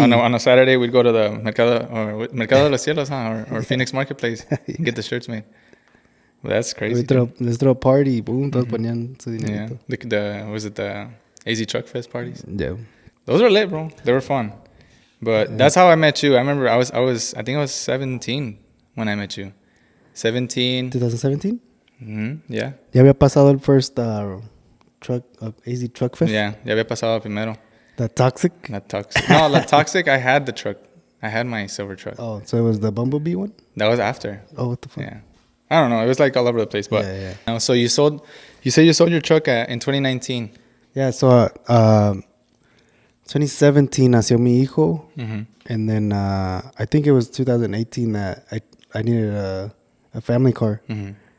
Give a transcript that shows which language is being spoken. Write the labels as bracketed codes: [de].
[en] On a Saturday we'd go to the Mercado de los Cielos, or Phoenix Marketplace and get the shirts made. Well, that's crazy. Let's throw a party. Boom, [es] todos ponían su [en] dinerito. Yeah. Was it the AZ Truck Fest parties? Yeah. Those were lit, bro. They were fun. But that's how I met you. I remember I think I was 17 when I met you. 17. 2017? Mm-hmm. Yeah. [es] Ya había pasado el [en] first truck [es] AZ Truck Fest. [en] Yeah. [es] Ya había pasado primero. [en] That Toxic? Not Toxic. No, the Toxic. I had the truck. I had my silver truck. Oh, so it was the Bumblebee one? That was after. Oh, what the fuck? Yeah. I don't know. It was like all over the place, but So you said you sold your truck in 2019. Yeah. So 2017 [es] nació mi hijo, [en] and then I think it was 2018 that I needed a family car. Mm-hmm.